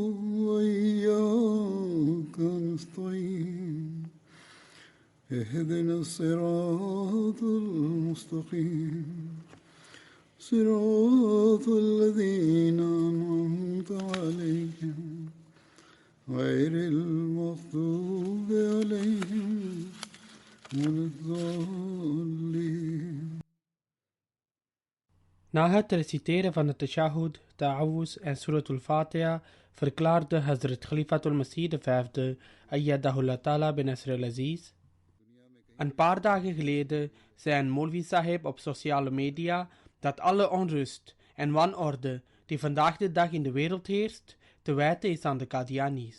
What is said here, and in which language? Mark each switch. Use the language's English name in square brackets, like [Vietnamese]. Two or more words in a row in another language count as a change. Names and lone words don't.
[Arabic] وإياك نستعين اهدنا الصراط المستقيم صراط الذين أنعمت عليهم غير المغضوب عليهم ولا الضالين. [Dutch] Na het reciteren van de tashahhud, ta'awuz en suratul Fatiha verklaarde Hazrat Khalifatul Masih V, [Arabic] أيده الله تعالى بنصره العزيز: [Dutch] een paar dagen geleden zei een Molvi Sahib op sociale media dat alle onrust en wanorde die vandaag de dag in de wereld heerst, te wijten is aan de Qadianis.